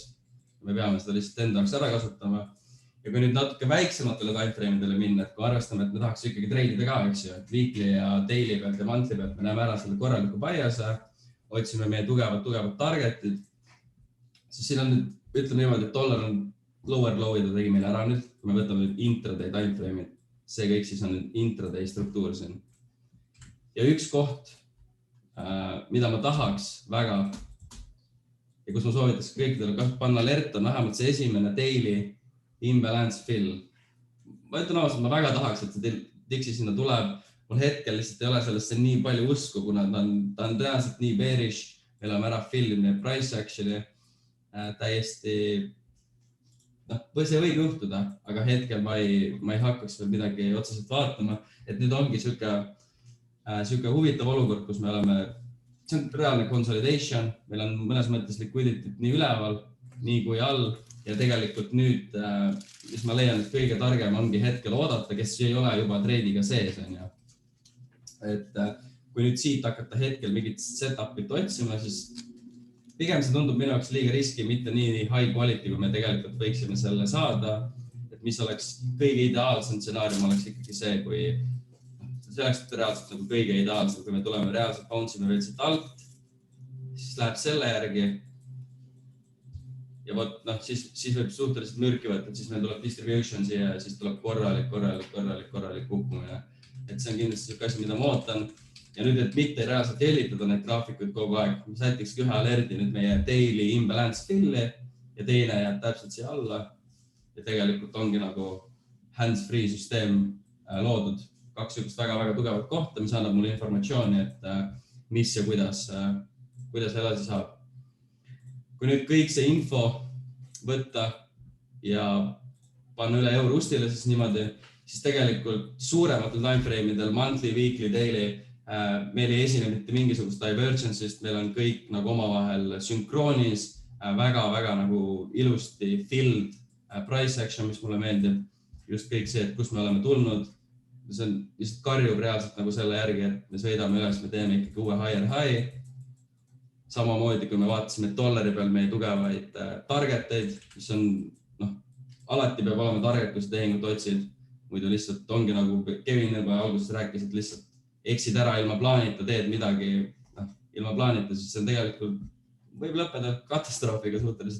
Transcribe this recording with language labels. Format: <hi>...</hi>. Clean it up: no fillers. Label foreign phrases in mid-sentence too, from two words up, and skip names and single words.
<et>Me peame seda lihtsalt enda jaoks ära kasutama. Ja kui nüüd natuke väiksematele timeframe'idele minna, et kui arvestame, et me tahaks ikkagi treidida ka, eks ju, et weekly ja daily pealt ja monthly pealt me näeme ära selle korraliku bias'e, otsime meie tugevad targetid, siis siin on nüüd, ütleme niimoodi, et dollar on</et> <en>lower low'i,</en> <et>ta tegi meile ära nüüd, kui me võtame nüüd</et> <en>intraday timeframe'id,</en> <et>see kõik siis on nüüd intraday struktuur siin. Ja üks koht, mida ma tahaks väga ja kus ma soovitas kõikidele panna alert on vähemalt see esimene</et> <en>daily imbalance fill.</en> <et>Ma ütlen ausalt, ma väga tahaks, et see Dixi sinna tuleb. Mul hetkel lihtsalt ei ole sellesse nii palju usku, kuna ta on tõenäoliselt nii bearish. Me oleme ära filmine</et> <en>price actually</en> <et>täiesti, see võib juhtuda, aga hetkel ma ei hakkaks veel midagi otseselt vaatama. Et nüüd ongi siuke huvitav olukord, kus me oleme, see on reaalne consolidation, meil on mõnes mõttes liquidity nii üleval, nii kui all. Ja tegelikult nüüd, mis ma leian, et kõige targem ongi hetkel oodata, kes ei ole juba treidiga sees. Et kui nüüd siit hakata hetkel mingit setup'it otsima, siis pigem see tundub minu jaoks liiga riski, mitte nii</et> <en>high quality,</en> <et>kui me tegelikult võiksime selle saada. Et mis oleks kõige ideaalsem stsenaarium oleks ikkagi see, kui see oleks reaalselt nagu kõige ideaalsem, kui me tuleme reaalselt bouncime veel siit alt, siis läheb selle järgi. Ja võt, siis võib suhteliselt mürki võtta, et siis meil tuleb distribution siia ja siis tuleb korralik kukkumine. Et see on kindlasti siuke asi, mida ma ootan. Ja nüüd, et mitte reaalselt hellitada neid graafikuid kogu aeg, ma sätikski ühe alerdi nüüd meie</et> <en>daily imbalance fill'i</en> <et>ja teine jääb täpselt siia alla. Ja tegelikult ongi nagu hands-free süsteem loodud. Kaks sükust väga tugevat kohta, mis annab mulle informatsiooni, et mis ja kuidas edasi saab. Kui nüüd kõik see info võtta ja panna üle eurustile, siis niimoodi, siis tegelikult suurematel timeframe'idel,</et> <en>monthly, weekly, daily,</en> <et>meil ei esine mitte mingisugust divergence'ist, meil on kõik nagu omavahel sünkroonis, väga nagu ilusti</et> <en>filled price action,</en> <et>mis mulle meeldib, just kõik see, et kus me oleme tulnud, see on lihtsalt karjub reaalselt nagu selle järgi, et me sõidame üles, me teeme ikkagi uue</et> <en>higher high.</en> <et>Samamoodi, kui me vaatasime dollari peal meie tugevaid targeteid, mis on, alati peab olema target, kui sa tehingut otsid. Muidu lihtsalt ongi nagu Kevin juba alguses rääkis, et lihtsalt eksid ära ilma plaanita, teed midagi ilma plaanita, siis see on tegelikult võib lõppeda katastroofiga suhteliselt.</et>